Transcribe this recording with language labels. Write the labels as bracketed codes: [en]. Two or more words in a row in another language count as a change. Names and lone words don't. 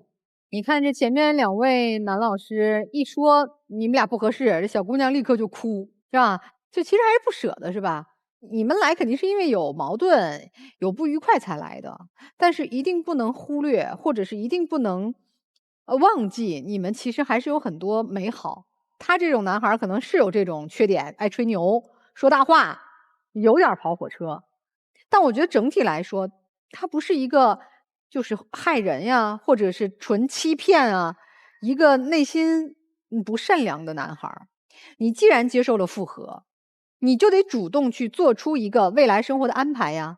[zh] 你看這前面2位男老師一說你們倆不合適，這小姑娘立刻就哭，是吧？就其實還是不捨得，是吧？你們來肯定是因為有矛盾、有不愉快才來的，但是一定不能忽略，或者是一定不能忘記，你們其實還是有很多美好。他這種男孩可能是有這種缺點，愛吹牛、說大話，有點跑火車。但我覺得整體來說，他不是一個就是害人呀，或者是純欺騙啊，一個內心不善良的男孩。你既然接受了復合，你就得主動去做出一個未來生活的安排呀。